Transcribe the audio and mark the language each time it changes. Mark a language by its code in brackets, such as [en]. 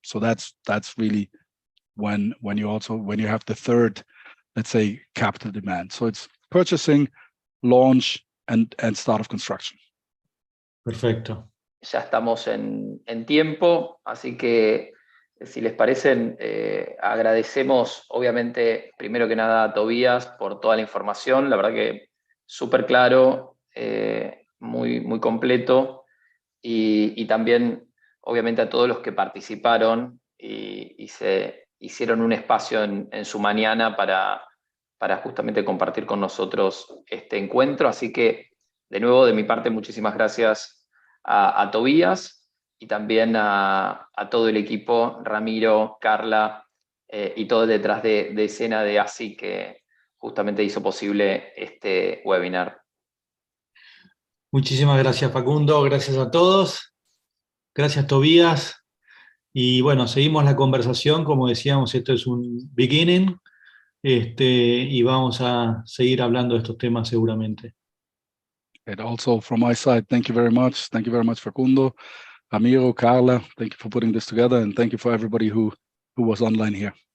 [en] So that's really when you have the third, let's say, capital demand. So it's purchasing, launch, and start of construction. [es] Perfecto. Ya estamos en tiempo, así que si les parece, agradecemos obviamente primero que nada a Tobias por toda la información, la verdad que súper claro, muy completo, y también obviamente a todos los que participaron y se hicieron un espacio en su mañana para justamente compartir con nosotros este encuentro. Así que, de nuevo, de mi parte, muchísimas gracias a Tobias y también a todo el equipo, Ramiro, Carla y todo detrás de escena de ASI que justamente hizo posible este webinar. Muchísimas gracias, Facundo. Gracias a todos. Gracias, Tobias. Y bueno, seguimos la conversación. Como decíamos, esto es un beginning. Y vamos a seguir hablando de estos temas seguramente. [en] And also from my side, thank you very much. Thank you very much, Facundo, Ramiro, Carla. Thank you for putting this together, and thank you for everybody who was online here.